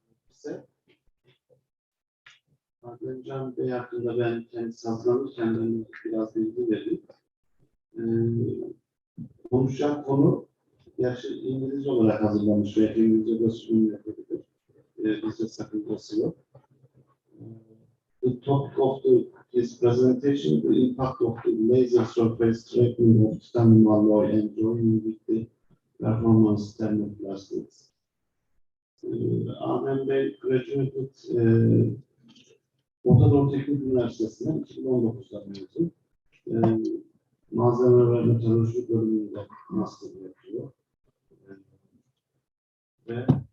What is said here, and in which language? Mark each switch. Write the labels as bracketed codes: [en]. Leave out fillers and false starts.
[tr] Size Ademcan Bey hakkında ben kendisi hazırlanırken ben biraz bilgi vereyim. Konuşacak konu gerçi İngilizce olarak hazırlanmış ve İngilizce de sunum yapabilir. Bizde sakıncası yok. [en] The topic of his presentation, the impact of the laser surface tracking of titanium alloy and joining with the performance thermoplastics. [tr] Adem Bey [en] graduated [tr] Orta Teknik Üniversitesi'nden 2019'da mezun. Malzeme ve metalurji bölümünde master yapıyor. Ve